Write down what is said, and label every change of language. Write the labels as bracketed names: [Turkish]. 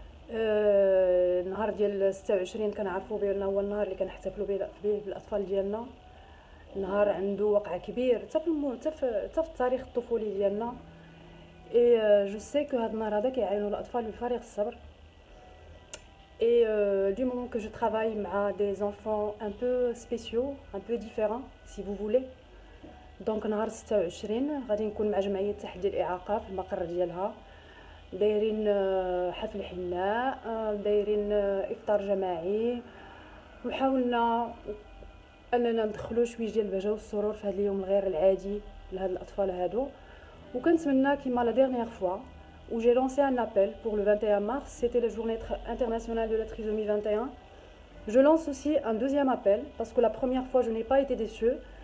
[Arabic] النهار ديال 26 كنعرفوا بان هو النهار اللي كنحتفلوا به بالاطفال ديالنا، نهار عنده وقع كبير حتى في التاريخ الطفولي ديالنا. [French] اي جو سي كو [Arabic] هاد النهار هذا كيعاونوا الاطفال بفارغ الصبر. [French] Et du moment que je travaille avec des enfants un peu spéciaux, un peu différents, si vous voulez. [Arabic] Donc نهار 26 غادي نكون مع جمعية تحدي الإعاقة في المقر ديالها، دايرين حفل حناء، دايرين إفطار جماعي، وحاولنا أننا ندخلوا شويه ديال البهجة والسرور في هذا اليوم الغير العادي لهاد الأطفال هادو. وكنتمنى كيما [French] لا ديرنيير فوا où j'ai lancé un appel pour le 21 mars, c'était la journée internationale de la trisomie 21. Je lance aussi un deuxième appel parce que la première fois je n'ai pas été déçue.